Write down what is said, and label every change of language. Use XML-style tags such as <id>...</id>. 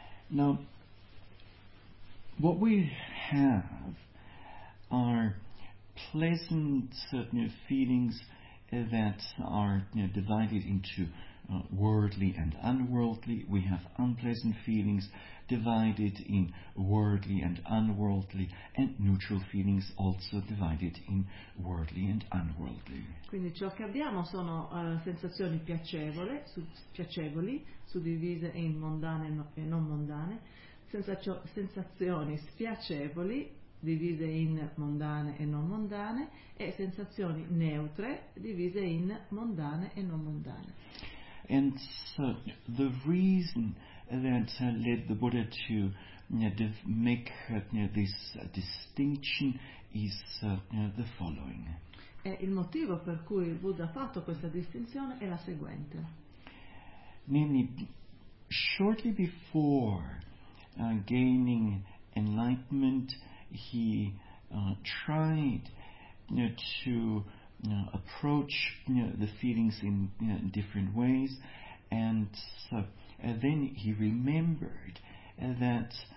<en>Now, what we have are pleasant feelings that are divided into worldly and unworldly. We have unpleasant feelings divided in worldly and unworldly, and neutral feelings also divided in worldly and unworldly.</en> <it>Quindi ciò che abbiamo sono sensazioni piacevoli, suddivise in mondane e non mondane. Sensazioni spiacevoli divise in mondane e non mondane e sensazioni neutre divise in mondane e non mondane.</it> <en>And so the reason that led the Buddha to make this distinction is the following.</en> <it>E il motivo per cui il Buddha ha fatto questa distinzione è la seguente.</it> <en>Namely, shortly before gaining enlightenment, he tried to approach the feelings in different ways, and then he remembered that</en>